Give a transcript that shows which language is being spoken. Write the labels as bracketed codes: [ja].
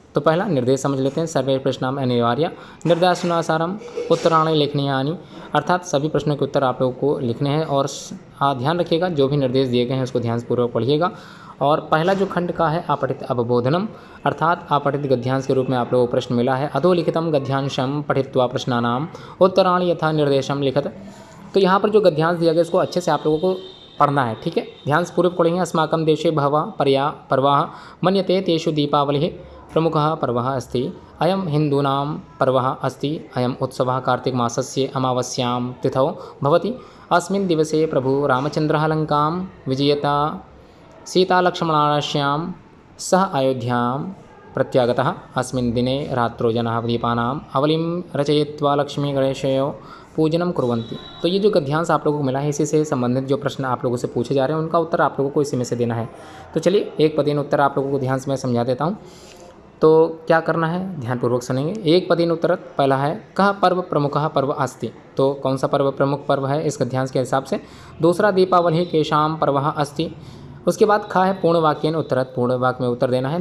[hi] तो पहला निर्देश समझ लेते हैं। [sa] सर्वे प्रश्नाम अनिवार्य निर्देशानुसारम उत्तराणि लेखनीयानि, [hi] अर्थात सभी प्रश्नों के उत्तर आप लोगों को लिखने हैं और ध्यान रखिएगा जो भी निर्देश दिए गए हैं उसको ध्यानपूर्वक पढ़िएगा। और पहला जो खंड का है अपठित अवबोधनम, अर्थात अपठित गद्यांश के रूप में आप लोगों को प्रश्न मिला है। [sa] अधोलिखितम गद्यांशम पठित्वा प्रश्नानाम उत्तराणि यथा निर्देशम लिखत। [hi] तो यहाँ पर जो गद्यांश दिया गया इसको अच्छे से आप लोगों को पढ़ना है, ठीक है। ध्यानपूर्वक पढ़ेंगे। [sa] अस्माकं देशे बहवः पर्वाः मन्यते तेषु दीपावलिः प्रमुखः पर्वः अस्ति। अयं हिन्दूनां पर्वः अस्ति। अयम् उत्सवः कार्तिकमासस्य अमावास्यां तिथौ भवति। अस्मिन् दिवसे प्रभु रामचन्द्रः लङ्कां विजयता सीतालक्ष्मणाश्यां सह अयोध्यां प्रत्यागतः। अस्मिन् दिने रात्रौ जनाः दीपानाम् आवलिं रचयित्वा लक्ष्मी गणेशयोः पूजनं कुर्वन्ति। [hi] तो ये जो गद्यांश आप लोगों को मिला है इसी से संबंधित जो प्रश्न आप लोगों से पूछे जा रहे हैं उनका उत्तर आप लोगों को इसी में से देना है। तो चलिए एक पदीन उत्तर आप लोगों को ध्यान से मैं समझा देता हूँ। तो क्या करना है, ध्यानपूर्वक सुनेंगे। एक पदीन उत्तर पहला है [sa] कह पर्व प्रमुखः पर्व अस्ति। [hi] तो कौन सा पर्व प्रमुख पर्व है इस गद्यांश के हिसाब से। [sa] दूसरा दीपावली केषां पर्वः अस्ति। [hi] उसके बाद खा है [sa] पूर्ण वाक्येन उत्तरत्, [hi] पूर्ण वाक्य में उत्तर देना है।